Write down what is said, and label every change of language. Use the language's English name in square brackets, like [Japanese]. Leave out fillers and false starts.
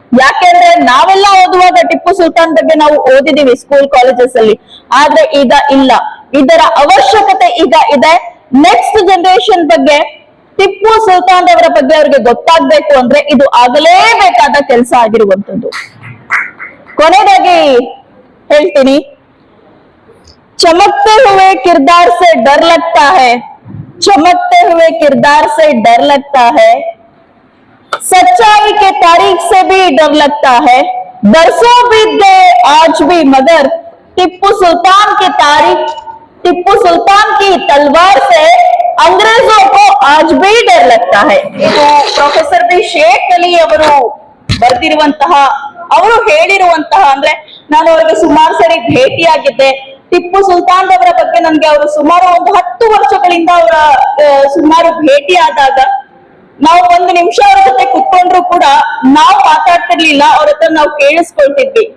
[Kannada] ಯಾಕೆಂದ್ರೆ ನಾವೆಲ್ಲ ಓದುವಾಗ ಟಿಪ್ಪು ಸುಲ್ತಾನ್ ಬಗ್ಗೆ ನಾವು ಓದಿದೀವಿ ಸ್ಕೂಲ್ ಕಾಲೇಜಸ್ ಅಲ್ಲಿ, ಆದ್ರೆ ಈಗ ಇಲ್ಲ. ಇದರ ಅವಶ್ಯಕತೆ ಈಗ ಇದೆ. ನೆಕ್ಸ್ಟ್ ಜನರೇಷನ್ ಬಗ್ಗೆ, ಟಿಪ್ಪು ಸುಲ್ತಾನ್ ಅವರ ಬಗ್ಗೆ ಅವ್ರಿಗೆ ಗೊತ್ತಾಗ್ಬೇಕು ಅಂದ್ರೆ ಇದು ಆಗಲೇಬೇಕಾದ ಕೆಲಸ ಆಗಿರುವಂತದ್ದು. ಕೊನೆಯದಾಗಿ ಹೇಳ್ತೀನಿ, [Hindi] चमकते हुए किरदार से डर लगता है, चमकते हुए किरदार से डर लगता है, सच्चाई के तारीख से भी डर लगता है, बरसों बीत गए आज भी मगर टिप्पू सुल्तान की तारीख, टिप्पू सुल्तान की तलवार से अंग्रेजों को आज भी डर लगता है. [Kannada] ಇದು ಪ್ರೊಫೆಸರ್ ಬಿ ಶೇಖ್ ಅಲಿ ಅವರು ಬರೆದಿರುವಂತಹ, ಅವರು ಹೇಳಿರುವಂತಹ, ಅಂದ್ರೆ ನಾನು ಅವರಿಗೆ ಸುಮಾರು ಸರಿ ಭೇಟಿಯಾಗಿದ್ದೆ. ಟಿಪ್ಪು ಸುಲ್ತಾನ್ ಅವರ ಬಗ್ಗೆ ನನ್ಗೆ ಅವರು ಸುಮಾರು ಒಂದು 10 ವರ್ಷಗಳಿಂದ ಅವರ ಸುಮಾರು ಭೇಟಿ ಆದಾಗ ನಾವು 1 ನಿಮಿಷ ಅವರ ಜೊತೆ ಕುತ್ಕೊಂಡ್ರು ಕೂಡ ನಾವು ಮಾತಾಡ್ತಿರ್ಲಿಲ್ಲ, ಅವ್ರ ಹತ್ರ ನಾವು ಕೇಳಿಸ್ಕೊಳ್ತಿದ್ವಿ.